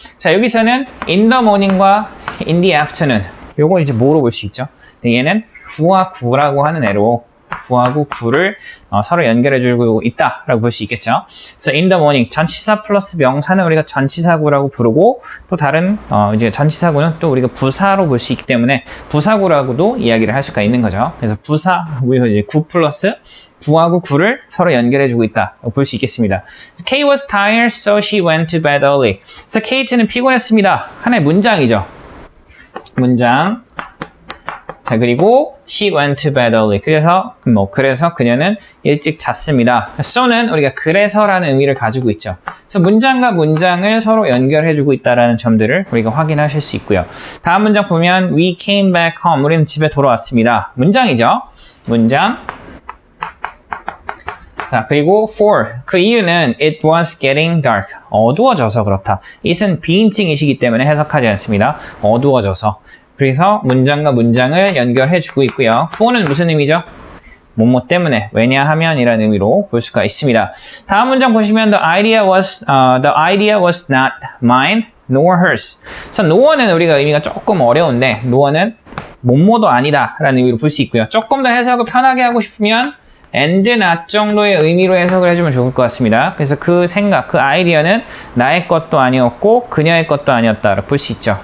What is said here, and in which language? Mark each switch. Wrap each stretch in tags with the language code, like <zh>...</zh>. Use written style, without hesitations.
<ko>자, 여기서는 in the morning과 in the afternoon. 요거 이제 뭐로 볼 수 있죠? 얘는 구와 구라고 하는 애로 구하고 구를 서로 연결해주고 있다라고 볼 수 있겠죠. 그래서 in the morning 전치사 플러스 명사는 우리가 전치사구라고 부르고 또 다른 이제 전치사구는 또 우리가 부사로 볼 수 있기 때문에 부사구라고도 이야기를 할 수가 있는 거죠. 그래서 부사 우리가 이제 구 플러스 구하고 구를 서로 연결해주고 있다고 볼 수 있겠습니다.</ko> <en>Kate was tired, so she went to bed early.</en> <ko>그래서 케이트는 피곤했습니다. 하나의 문장이죠. 문장. 자, 그리고</ko> <en>she went to bed early.</en> <ko>그래서 그녀는 일찍 잤습니다. so는 우리가 그래서라는 의미를 가지고 있죠. 그래서 문장과 문장을 서로 연결해주고 있다는 점들을 우리가 확인하실 수 있고요. 다음 문장 보면</ko> <en>we came back home.</en> <ko>우리는 집에 돌아왔습니다. 문장이죠. 문장. 자, 그리고 for. 그 이유는</ko> <en>it was getting dark.</en> <ko>어두워져서 그렇다. it은 비인칭이시기 때문에 해석하지 않습니다. 어두워져서. 그래서 문장과 문장을 연결해주고 있고요. for는 무슨 의미죠? 뭐뭐 때문에, 왜냐하면 이라는 의미로 볼 수가 있습니다. 다음 문장 보시면</ko> <en>the idea was not mine nor hers.</en> <ko>그래서 no는 우리가 의미가 조금 어려운데 no는 뭐뭐도 아니다 라는 의미로 볼 수 있고요. 조금 더 해석을 편하게 하고 싶으면 and not 정도의 의미로 해석을 해주면 좋을 것 같습니다. 그래서 그 생각, 그 아이디어는 나의 것도 아니었고 그녀의 것도 아니었다라고 볼 수 있죠.</ko>